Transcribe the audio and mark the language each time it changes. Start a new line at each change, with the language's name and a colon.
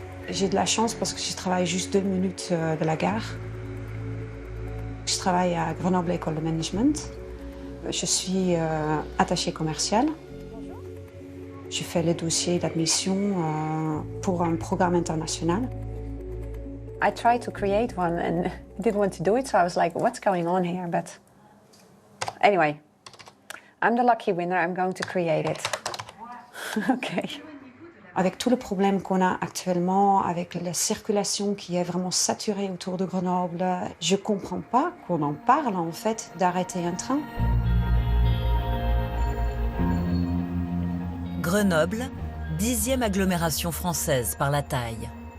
French: J'ai de la chance parce que je travaille juste 2 minutes de la gare. Je travaille à Grenoble École de Management. Je suis attachée commerciale. Je fais les dossiers d'admission pour un programme international.
English: I tried to create one and didn't want to do it, so I was like, what's going on here? But anyway, I'm the lucky winner. I'm going to create it. OK.
French: Avec tous les problèmes qu'on a actuellement, avec la circulation qui est vraiment saturée autour de Grenoble, je ne comprends pas qu'on en parle en fait d'arrêter un train. Grenoble, 10e agglomération française par la taille.